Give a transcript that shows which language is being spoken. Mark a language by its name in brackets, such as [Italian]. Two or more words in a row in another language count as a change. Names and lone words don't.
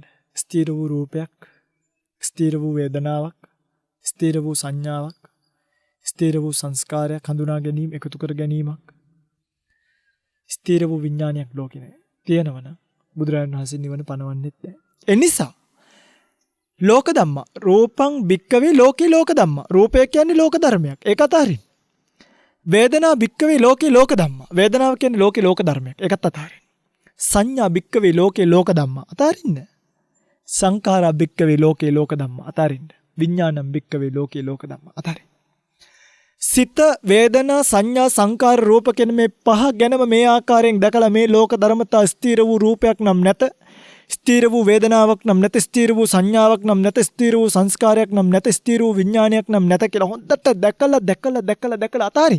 [Sinhala] ස්ථීර වූ රූපයක්, ස්ථීර වූ වේදනාවක්, ස්ථීර වූ සංඥාවක්, ස්ථීර වූ සංස්කාරයක් හඳුනා ගැනීම, එකතු කර ගැනීමක්, ස්ථීර වූ විඥානයක් ලෝකේ නැහැ. තියෙනවනම් බුදුරජාණන් වහන්සේ නිවන පනවන්නෙත් නැහැ. ඒ නිසා [Pali] ලෝක ධම්මා රූපං භික්කවේ ලෝකේ ලෝක ධම්මා. [Sinhala] රූපය කියන්නේ ලෝක ධර්මයක්. ඒක අතහරින්න. [Pali] වේදනා භික්කවේ ලෝකේ ලෝක ධම්මා. [Sinhala] වේදනාව කියන්නේ ලෝකේ ලෝක ධර්මයක්. ඒකත් අතහරින්න. [Pali] සංඥා භික්කවේ ලෝකේ ලෝක ධම්මා. අතහරින්න. සංඛාරා භික්කවේ ලෝකේ ලෝක ධම්මා. අතහරින්න. විඥානම් භික්කවේ ලෝකේ ලෝක ධම්මා. [Sinhala] අතහරින්න. සිත, වේදනා, සංඥා, සංකාර, රූප කියන මේ පහ ගැනම මේ ආකාරයෙන් දැකලා මේ ලෝක ධර්මතා ස්ථීර වූ රූපයක් නම් නැත, ස්ථීර වූ වේදනාවක් නම් නැත, ස්ථීර වූ සංඥාවක් නම් නැත, ස්ථීර වූ සංස්කාරයක් නම් නැත, ස්ථීර වූ විඥානයක් නම් නැත කියලා හොඳට දැකලා අතාරින්.